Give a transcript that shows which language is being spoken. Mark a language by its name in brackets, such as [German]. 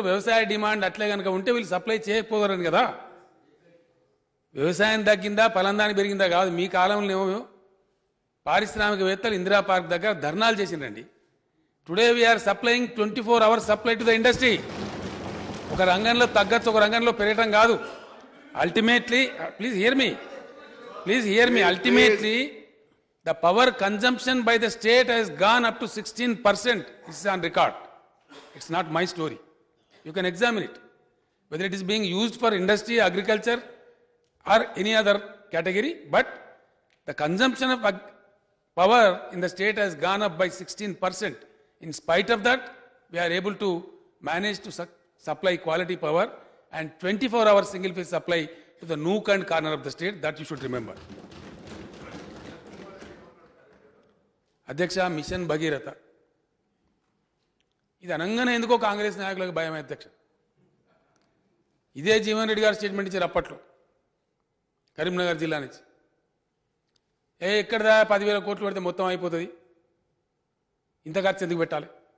[Telugu] వ్యవసాయ డిమాండ్ అట్లే కనుక ఉంటే వీళ్ళు సప్లై చేయకపోగలరని కదా. వ్యవసాయం తగ్గిందా ఫలందానికి పెరిగిందా కాదు. మీ కాలంలో ఏమో పారిశ్రామికవేత్తలు ఇందిరా పార్క్ దగ్గర ధర్నాలు చేసిండ్రండి. [English] Today we are supplying 24 hours supply to the industry. [Telugu] ఒక రంగంలో తగ్గచ్చు, ఒక రంగంలో పెరగటం కాదు. [English] Ultimately please hear me ultimately the power consumption by the state has gone up to 16%. This is on record. It's not my story. You can examine it. Whether it is being used for industry, agriculture or any other category, but the consumption of power in the state has gone up by 16%. In spite of that, we are able to manage to supply quality power and 24 hours single phase supply to the nook and corner of the state. That you should remember. [Telugu] అధ్యక్ష, machine Bhagiratha ఇది అనగానే ఎందుకో కాంగ్రెస్ నాయకులకు భయం. అధ్యక్ష, ఇదే జీవన్ రెడ్డి గారు statement ఇచ్చారు అప్పట్లో కరీంనగర్ జిల్లా నుంచి. ఎక్కడదా 10,000 కోట్లు పెడితే మొత్తం అయిపోతుంది, ఇంత ఖర్చు ఎందుకు పెట్టాలి?